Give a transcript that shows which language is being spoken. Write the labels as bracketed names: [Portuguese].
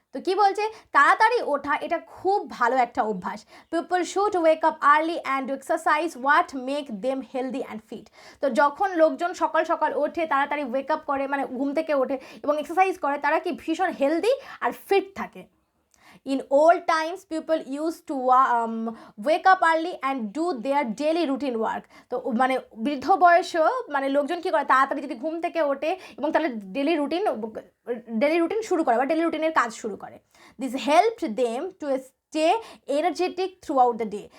[Bangla] তো কি বলছে, তাড়াতাড়ি ওঠা এটা খুব ভালো একটা অভ্যাস। [English] People should wake up early and exercise what make them healthy and fit. [Bangla] তো যখন লোকজন সকাল সকাল ওঠে, তাড়াতাড়ি ওয়েক আপ করে, মানে ঘুম থেকে ওঠে এবং এক্সারসাইজ করে, তারা কি ভীষণ হেলদি আর ফিট থাকে। [English] In old times, people used to wake up early and do their daily routine work. [Bangla] তো মানে বৃদ্ধ বয়সেও মানে লোকজন কী করে, তাড়াতাড়ি যদি ঘুম থেকে ওঠে এবং তাহলে ডেলি রুটিন শুরু করে বা ডেলি রুটিনের কাজ শুরু করে। [English] This helped them to stay energetic throughout the day.